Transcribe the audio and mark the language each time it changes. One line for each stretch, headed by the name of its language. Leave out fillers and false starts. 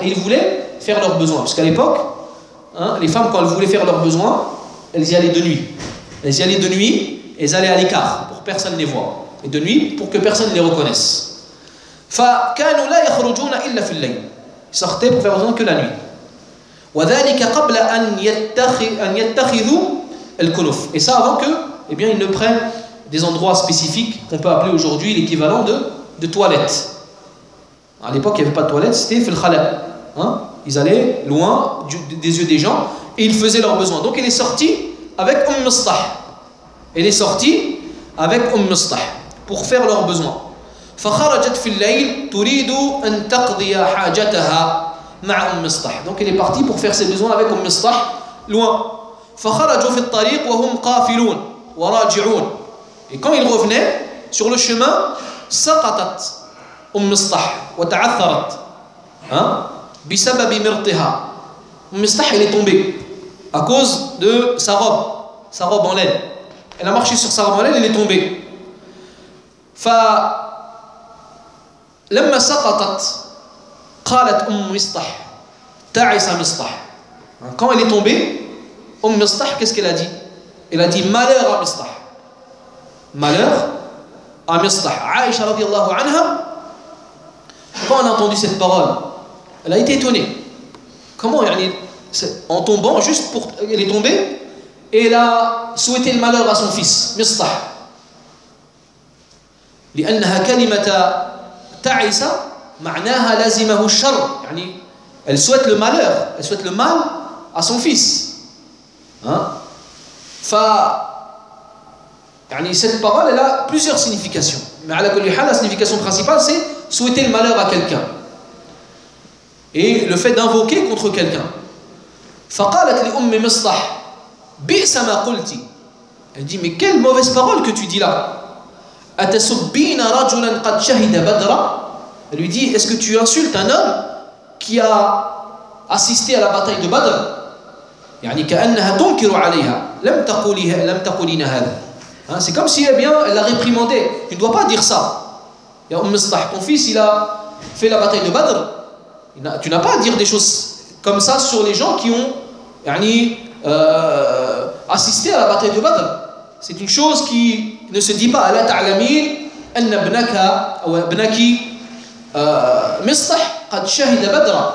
French: Et ils voulaient faire leurs besoins. Parce qu'à l'époque, hein, les femmes, quand elles voulaient faire leurs besoins, elles y allaient de nuit. Elles y allaient de nuit, elles allaient à l'écart pour que personne ne les voit. Et de nuit pour que personne ne les reconnaisse.
Arabic: Fa kanu la yakhrujuna illa fil layl.
French: Ils sortaient pour faire besoin que la nuit.
Arabic: وذلك قبل أن يتخذوا الكنف.
French: Et ça avant que, eh bien, ils ne prennent des endroits spécifiques qu'on peut appeler aujourd'hui l'équivalent de toilettes. À l'époque, il n'y avait pas de toilettes, c'était
Arabic: fil khala.
French: Hein? Ils allaient loin des yeux des gens et ils faisaient leurs besoins. Donc, il est sorti avec Umm Mustah. Il est sorti avec Umm Mustah pour faire leurs besoins.
Arabic: فخرجت في الليل تريد أن تقضي حاجتها مع أم مصطح.
French: Donc elle est partie pour faire ses besoins avec Umm Mustah loin.
Arabic: فخرجوا في الطريق وهم قافلون وراجعون.
French: Et quand ils revenaient sur le chemin,
Arabic: سقطت أم مصطح وتعثرت. Hein? بسبب مرطها.
French: أم مصطح, elle est tombée à cause de sa robe en laine. Elle a marché sur sa robe en laine, elle est tombée.
Arabic: فلما سقطت قالت أم مصطح تعس مصطح.
French: Quand elle est tombée, أم مصطح, qu'est-ce qu'elle a dit? Elle a dit malheur à مصطح. Malheur à مصطح. عائشة رضي الله عنها, quand elle a entendu cette parole, elle a été étonnée. Comment, يعني, en tombant, juste pour, elle est tombée, et elle a souhaité le malheur à son fils مصطح.
Arabic: لأنها كلمة تعس معناها لازمه الشر.
French: يعني elle souhaite le malheur, elle souhaite le mal à son fils. Hein? ف يعني cette parole elle a plusieurs significations. Mais à la signification principale c'est souhaiter le malheur à quelqu'un. Et le fait d'invoquer contre quelqu'un.
Arabic: فقالت لأم مصطح بئس ما قلت.
French: Elle dit mais quelle mauvaise parole que tu dis là.
Arabic: أتسبين رجلا قد شهد بدرا.
French: Elle lui dit, est-ce que tu insultes un homme qui a assisté à la bataille de Badr?
Arabic: يعني كأنها تنكر عليها لم تقوليها لم تقولين هذا.
French: C'est comme si, eh bien, elle l'a réprimandé. Tu ne dois pas dire ça. Ya Umm Mustah, ton fils, il a fait la bataille de Badr. Tu n'as pas à dire des choses comme ça sur les gens qui ont assisté à la bataille de Badr. C'est une chose qui ne se dit pas.
Arabic: Ala ta'lamin anna ibnaka aw ibnaki Misbah qad shahida Badr.